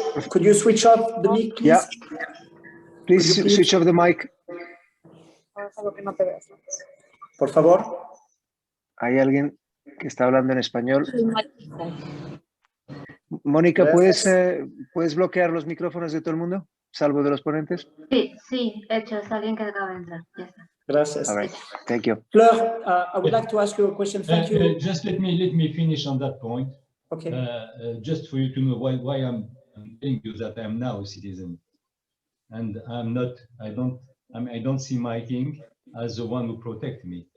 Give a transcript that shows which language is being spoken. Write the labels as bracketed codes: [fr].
[en] Could you switch off the mic, please? Yeah. Please switch off the mic. [es] Por favor. Hay alguien que está hablando en español. Mónica, ¿puedes bloquear los micrófonos de todo el mundo, salvo de los ponentes? Sí, hecho, es alguien que acaba de entrar. Ya está. Gracias. [en] All right, thank you. Fleur, I would like to ask you a question. Thank you. Just let me finish on that point. Okay. Just for you to know why I'm telling you that I'm now a citizen, and I don't see my king as the one who protects me.